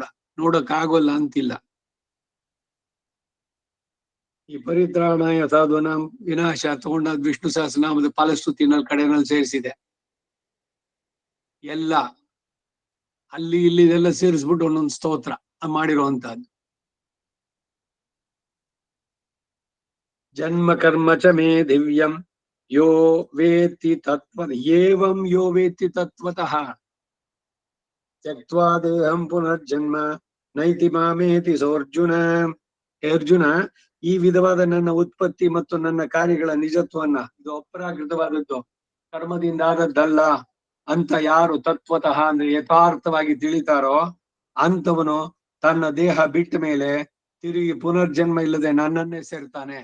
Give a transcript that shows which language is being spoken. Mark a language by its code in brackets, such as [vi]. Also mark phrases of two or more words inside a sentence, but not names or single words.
[kn] ನೋಡಕ್ ಆಗೋಲ್ಲ ಅಂತಿಲ್ಲ. ಈ [sa] ಪರಿತ್ರಾಣಾಯ ಸಾಧುನಾಂ [kn] ವಿನಾಶ ತಗೊಂಡ ವಿಷ್ಣು ಸಹಸ್ರನಾಮದ ಫಲಶ್ರುತಿನಲ್ಲಿ ಕಡೆನಲ್ಲಿ ಸೇರಿಸಿದೆ. ಎಲ್ಲ ಅಲ್ಲಿ ಇಲ್ಲಿ ಇದೆಲ್ಲ ಸೇರಿಸ್ಬಿಟ್ಟು ಒಂದೊಂದು ಸ್ತೋತ್ರ ಮಾಡಿರುವಂತಹದ್ದು. [sa] ಜನ್ಮ ಕರ್ಮ ಚ ಮೇ ದಿವ್ಯಂ ಯೋ ವೇತ್ತಿ ತತ್ವ ಏವಂ ಯೋ ವೇತ್ತಿ ತತ್ವತಃ ತ್ಯಕ್ತ್ವಾ ದೇಹಂ ಪುನರ್ಜನ್ಮ ನೈತಿ ಮಾಮೇತಿ ಸೋರ್ಜುನ. [kn] ಅರ್ಜುನ, ಈ ವಿಧವಾದ ನನ್ನ ಉತ್ಪತ್ತಿ ಮತ್ತು ನನ್ನ ಕಾರ್ಯಗಳ ನಿಜತ್ವನ್ನ, ಇದು ಅಪ್ರಾಕೃತವಾದದ್ದು, ಕರ್ಮದಿಂದ ಆದದ್ದಲ್ಲ ಅಂತ ಯಾರು ತತ್ವತಃ ಅಂದ್ರೆ ಯಥಾರ್ಥವಾಗಿ ತಿಳಿತಾರೋ ಅಂತವನು ತನ್ನ ದೇಹ ಬಿಟ್ಟ ಮೇಲೆ ತಿರುಗಿ ಪುನರ್ಜನ್ಮ ಇಲ್ಲದೆ ನನ್ನನ್ನೇ ಸೇರ್ತಾನೆ.